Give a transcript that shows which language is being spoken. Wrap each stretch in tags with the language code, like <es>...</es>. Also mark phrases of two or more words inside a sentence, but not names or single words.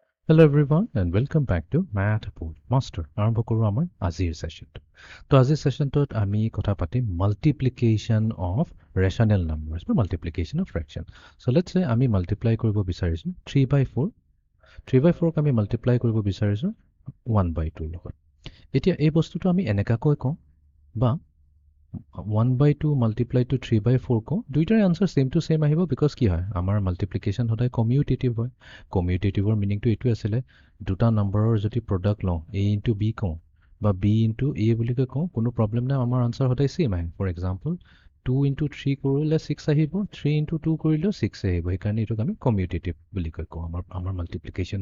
<en>Hello everyone and welcome back to Math Board Master.</en> <as>আৰম্ভ কৰোঁ আমাৰ আজিৰ সেশনটো। তো আজিৰ সেশনটোত আমি কথা পাতিম</as> <en>multiplication of rational numbers</en> <as>বা</as> <en>multiplication of fraction. So let's say</en> <as>আমি multiply কৰিব বিচাৰিছোঁ 3/4. 3/4ক আমি multiply কৰিব বিচাৰিছোঁ 1/2 লগত। এতিয়া এই বস্তুটো আমি এনেকাকৈ কওঁ বা 1/2 multiply to 3/4 কওঁ দুইটাৰে</as> <en>answer same to same</en> <as>আহিব বিকজ কি হয় আমাৰ মাল্টিপ্লিকেশ্যন সদায় কমিউটেটিভ হয় কমিউটেটিভৰ মিনিংটো এইটো আছিলে দুটা নম্বৰৰ যদি প্ৰডাক্ট লওঁ a ইনটু b কওঁ বা b ইনটু a বুলিকৈ কওঁ কোনো প্ৰব্লেম নাই আমাৰ আনসাৰ সদায় সেম আহে</as> <en>for example</en> <as>2 ইনটু 3 কৰিলে 6 আহিব 3 ইনটু 2 কৰিলেও 6 আহিব সেইকাৰণে এইটোক আমি কমিউটেটিভ বুলি কওঁ আমাৰ মাল্টিপ্লিকেশ্যন</as>